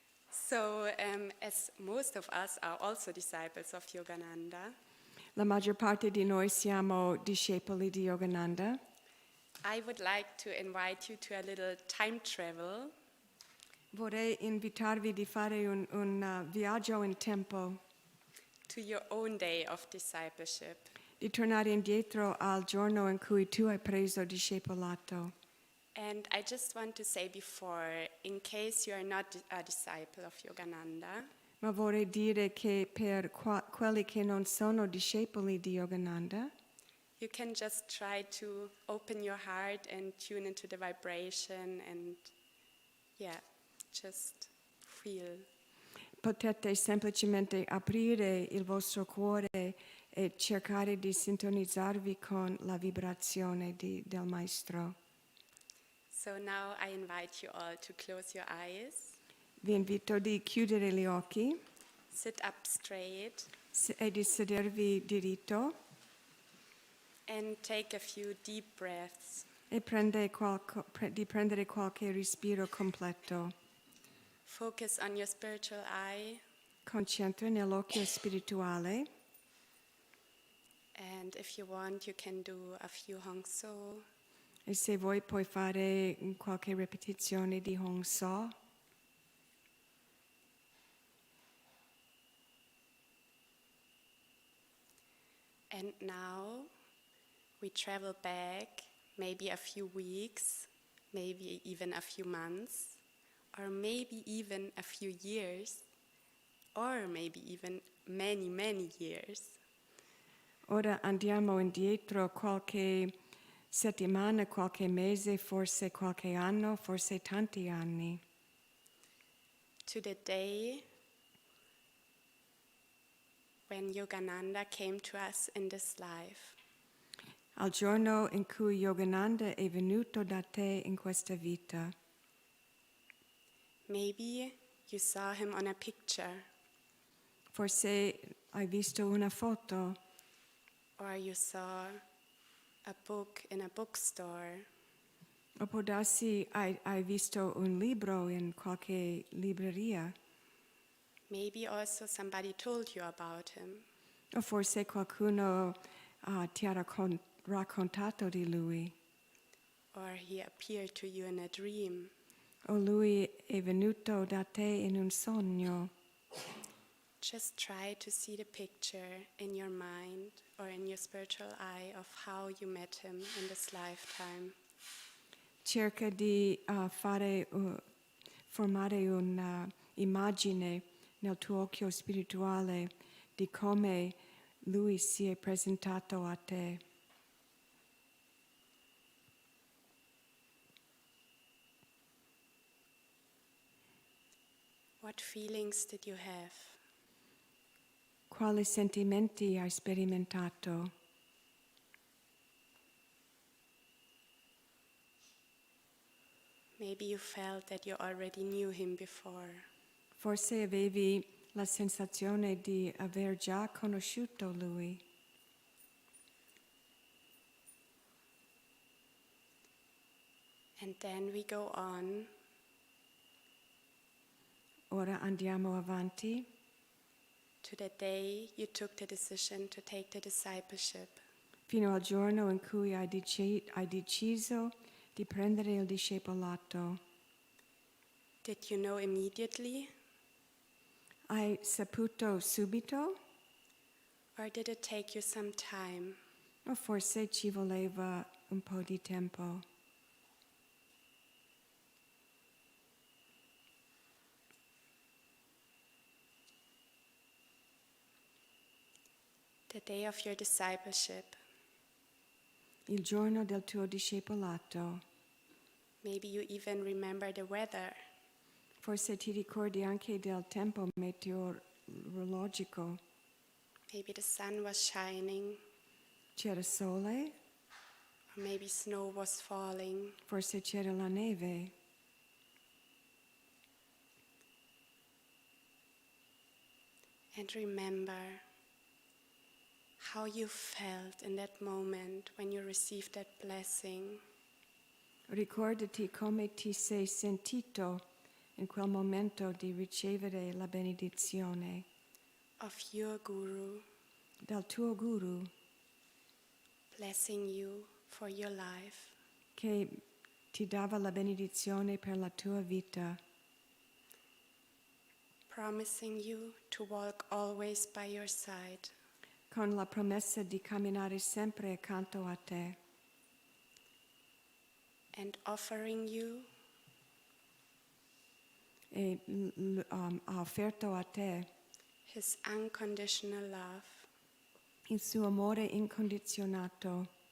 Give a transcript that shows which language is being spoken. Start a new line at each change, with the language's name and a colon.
English: So, as most of us are also disciples of Yogananda,
Italian: La maggior parte di noi siamo discepoli di Yogananda.
English: I would like to invite you to a little time travel
Italian: Vorrei invitarvi di fare un viaggio in tempo,
English: to your own day of discipleship.
Italian: di tornare indietro al giorno in cui tu hai preso discepolato.
English: And I just want to say before, in case you are not a disciple of Yogananda,
Italian: Ma vorrei dire che per quelli che non sono discepoli di Yogananda,
English: you can just try to open your heart and tune into the vibration and, just feel.
Italian: potete semplicemente aprire il vostro cuore e cercare di sintonizzarvi con la vibrazione del Maestro.
English: So now I invite you all to close your eyes,
Italian: Vi invito di chiudere gli occhi
English: sit up straight,
Italian: e di sedervi diritto
English: and take a few deep breaths.
Italian: e di prendere qualche respiro completo.
English: Focus on your spiritual eye,
Italian: Concentra nell'occhio spirituale
English: and if you want, you can do a few Hong So.
Italian: e se vuoi puoi fare qualche ripetizione di Hong So.
English: And now we travel back maybe a few weeks, maybe even a few months, or maybe even a few years, or maybe even many, many years.
Italian: Ora andiamo indietro qualche settimana, qualche mese, forse qualche anno, forse tanti anni,
English: To the day when Yogananda came to us in this life.
Italian: al giorno in cui Yogananda è venuto da te in questa vita.
English: Maybe you saw him on a picture,
Italian: Forse hai visto una foto
English: or you saw a book in a bookstore,
Italian: o può darsi hai visto un libro in qualche libreria
English: maybe also somebody told you about him.
Italian: o forse qualcuno ti ha raccontato di lui
English: Or he appeared to you in a dream.
Italian: o lui è venuto da te in un sogno.
English: Just try to see the picture in your mind or in your spiritual eye of how you met him in this lifetime.
Italian: Cerca di formare un'immagine nel tuo occhio spirituale di come lui si è presentato a te.
English: What feelings did you have?
Italian: Quali sentimenti hai sperimentato?
English: Maybe you felt that you already knew him before.
Italian: Forse avevi la sensazione di aver già conosciuto lui.
English: And then we go on
Italian: Ora andiamo avanti
English: to the day you took the decision to take the discipleship.
Italian: fino al giorno in cui hai deciso di prendere il discepolato.
English: Did you know immediately,
Italian: Hai saputo subito
English: or did it take you some time?
Italian: o forse ci voleva un po' di tempo?
English: The day of your discipleship,
Italian: Il giorno del tuo discepolato.
English: maybe you even remember the weather.
Italian: Forse ti ricordi anche del tempo meteorologico.
English: Maybe the sun was shining,
Italian: C'era sole,
English: or maybe snow was falling.
Italian: forse c'era la neve.
English: And remember how you felt in that moment when you received that blessing.
Italian: Ricordati come ti sei sentito in quel momento di ricevere la benedizione
English: Of your guru
Italian: del tuo guru
English: blessing you for your life.
Italian: che ti dava la benedizione per la tua vita,
English: Promising you to walk always by your side.
Italian: con la promessa di camminare sempre accanto a te,
English: and offering you
Italian: e ha offerto a te
English: his unconditional love.
Italian: il suo amore incondizionato.